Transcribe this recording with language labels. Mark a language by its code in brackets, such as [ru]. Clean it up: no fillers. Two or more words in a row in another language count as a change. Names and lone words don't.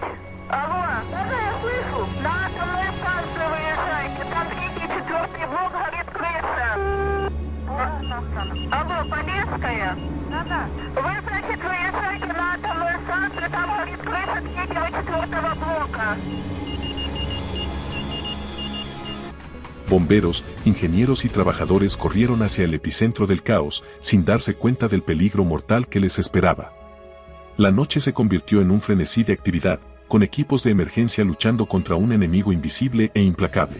[ru] Алло, я слышу. На атомную станцию выезжайте, там третий, четвертый блок горит крыша. Алло, Полесская? Вы, значит, выезжаете на атомную станцию, там горит крыша третьего, четвертого блока. [es] Bomberos, ingenieros y trabajadores corrieron hacia el epicentro del caos, sin darse cuenta del peligro mortal que les esperaba. La noche se convirtió en un frenesí de actividad, con equipos de emergencia luchando contra un enemigo invisible e implacable.